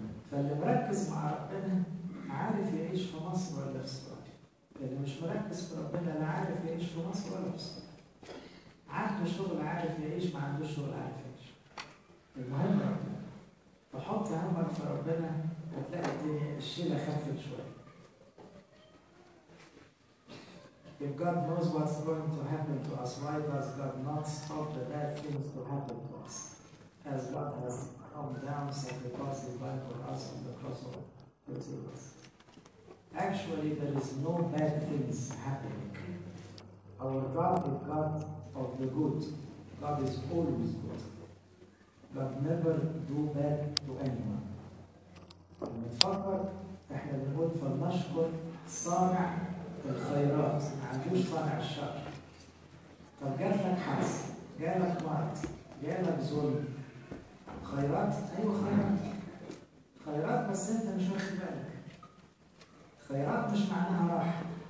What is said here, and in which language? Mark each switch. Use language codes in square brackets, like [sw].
[ar] فاللي مركز مع ربنا عارف يعيش في مصر ولا في استراليا. اللي مش مركز في ربنا لا عارف يعيش في مصر ولا في استراليا. عنده شغل عارف يعيش، ما عندوش شغل عارف يعيش. المهم ربنا. فحط همك في ربنا هتلاقي الدنيا الشيلة خفت شوية. [en] If God knows what's going to happen to us, why does God not stop the bad things to happen to us? As God has come down, sacrificed His life for us on the cross of Calvary. Actually, there is no bad things happening. Our God is God of the good. God is always good. God never do bad to anyone. [ar] لما نفكر احنا بنقول فلنشكر صانع الخيرات، ما عندوش صانع الشر. طب جالك حادث، جالك مرض، جالك ظلم، خيرات؟ ايوه خيرات. خيرات بس انت مش واخد بالك. خيرات مش معناها راحه.